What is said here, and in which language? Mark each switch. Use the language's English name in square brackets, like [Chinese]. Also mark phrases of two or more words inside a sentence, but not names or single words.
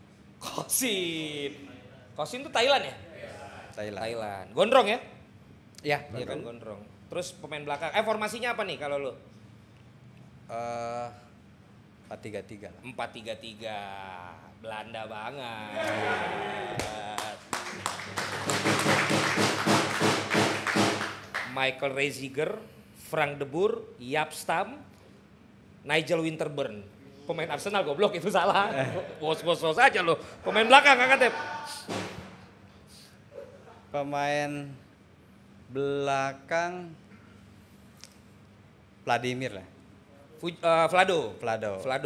[Indonesian] Kosin tuh Thailand ya? Thailand. Gondrong ya? Ya, Iya kan gondrong. Terus pemain belakang. Formasinya apa nih kalau lo? 4-3-3 lah. 4-3-3. Belanda banget. Michael Reziger, Frank de Boer, Jaap Stam, Nigel Winterburn. Pemain Arsenal goblok itu salah. Bos aja lo. Pemain belakang Kang Atep. Pemain belakang Vladimir lah. Vlado. Vlado